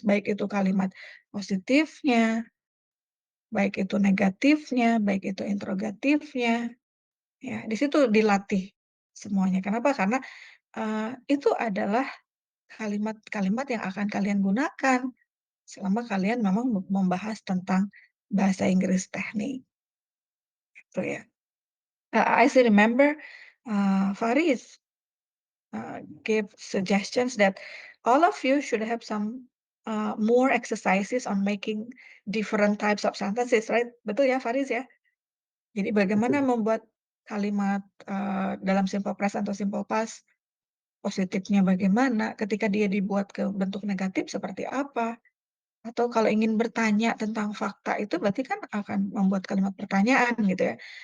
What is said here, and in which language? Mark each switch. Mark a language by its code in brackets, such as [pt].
[id] Baik itu kalimat positifnya, baik itu negatifnya, baik itu interrogatifnya. Ya, di situ dilatih semuanya. Kenapa? Karena itu adalah kalimat-kalimat yang akan kalian gunakan selama kalian memang membahas tentang bahasa Inggris teknik. Gitu ya. [en] I still remember Faris gave suggestions that all of you should have some more exercises on making different types of sentences, right? [id] Betul ya, Faris ya? Jadi bagaimana membuat kalimat dalam simple present atau simple past, positifnya bagaimana, ketika dia dibuat ke bentuk negatif seperti apa, atau kalau ingin bertanya tentang fakta itu berarti kan akan membuat kalimat pertanyaan gitu ya.